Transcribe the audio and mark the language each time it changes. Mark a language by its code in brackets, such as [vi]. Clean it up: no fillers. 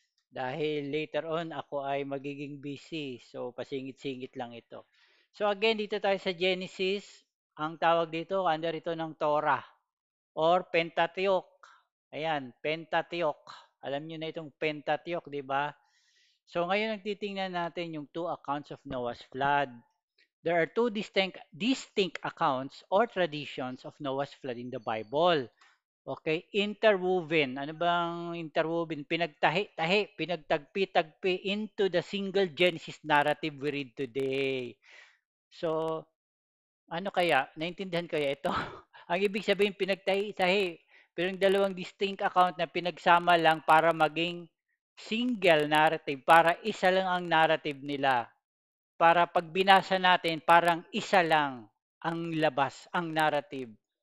[tl] Dahil later on, ako ay magiging busy. So, pasingit-singit lang ito. So, again, dito tayo sa Genesis. Ang tawag dito, under ito ng Torah or Pentateuch. Ayan, Pentateuch. Alam niyo na itong Pentateuch, di ba? So ngayon nagtitingnan natin yung [en] two accounts of Noah's flood. There are two distinct accounts or traditions of Noah's flood in the Bible. Okay, interwoven. [tl] Ano bang interwoven? Pinagtahi-tahi, pinagtagpi-tagpi [en] into the single Genesis narrative we read today. [tl] So, ano kaya? Naintindihan kaya ito? Ang ibig sabihin, pinagtahi-tahi. Pero yung dalawang distinct account na pinagsama lang para maging single narrative, para isa lang ang narrative nila. Para pag binasa natin, parang isa lang ang labas, ang narrative.